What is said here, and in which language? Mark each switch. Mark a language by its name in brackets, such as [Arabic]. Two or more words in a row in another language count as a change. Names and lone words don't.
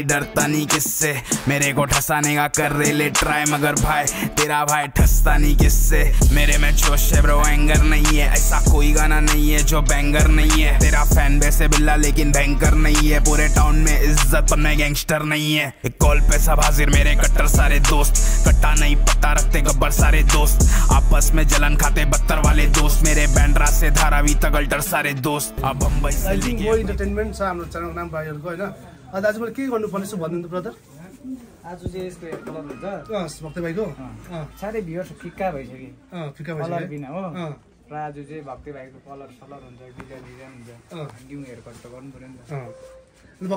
[Hindi] डरता नहीं किससे मेरे को ठसाने का कर रहे ले ट्राई मगर भाई तेरा भाई ठसता नहीं किससे मेरे में जोश है ब्रो एंगर नहीं है ऐसा कोई गाना नहीं है जो बैंगर नहीं है तेरा [English] fan base [Hindi] है बिल्ला लेकिन बैंकर नहीं है पूरे टाउन में इज्जत पर मैं गैंगस्टर नहीं है एक कॉल पे सब हाजिर मेरे कट्टर सारे दोस्त कट्टा नहीं पट्टा रखते गब्बर सारे दोस्त आपस में जलन खाते बत्तर वाले दोस्त मेरे बैंड्रा से धारावी तक अल्टर सारे दोस्त अब बम्बई [Nepali] इन्टरटेनमेन्ट छ हाम्रो च्यानलको नाम भाइहरुको हैन अनि आज मैले के गर्नुपर्ने छ भन्नु ब्रदर आज चाहिँ यसको [English] hair color [Nepali] हुन्छ भक्ते भाइको साह्रै भ्युअर्स फिक्का भइसक्यो फिक्का कलर बिना हो र आज चाहिँ भक्ते भाइको कलर सलर हुन्छ डिजाइन हुन्छ [English] new hair cut [Nepali] त गर्नु पर्यो नि त